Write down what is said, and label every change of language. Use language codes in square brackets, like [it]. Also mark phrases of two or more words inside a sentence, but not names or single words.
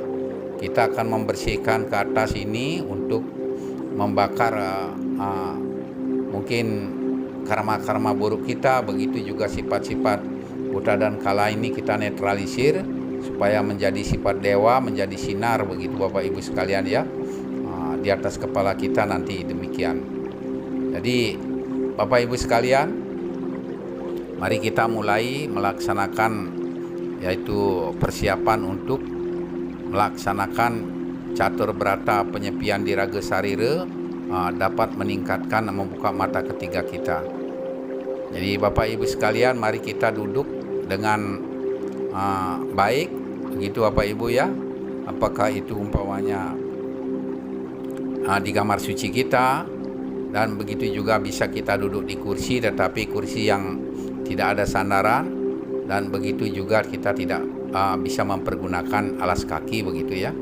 [id] Kita akan membersihkan ke atas ini untuk membakar mungkin karma-karma buruk kita, begitu juga sifat-sifat buta dan kala ini kita netralisir supaya menjadi sifat dewa, menjadi sinar begitu Bapak Ibu sekalian ya, di atas kepala kita nanti, demikian. Jadi Bapak Ibu sekalian, mari kita mulai melaksanakan yaitu persiapan untuk melaksanakan catur berata penyepian di Raga Sarira, dapat meningkatkan dan membuka mata ketiga kita. Jadi Bapak Ibu sekalian, mari kita duduk dengan baik begitu Bapak Ibu ya. Apakah itu umpamanya di kamar suci kita, dan begitu juga bisa kita duduk di kursi, tetapi kursi yang tidak ada sandaran, dan begitu juga kita tidak bisa mempergunakan alas kaki begitu ya.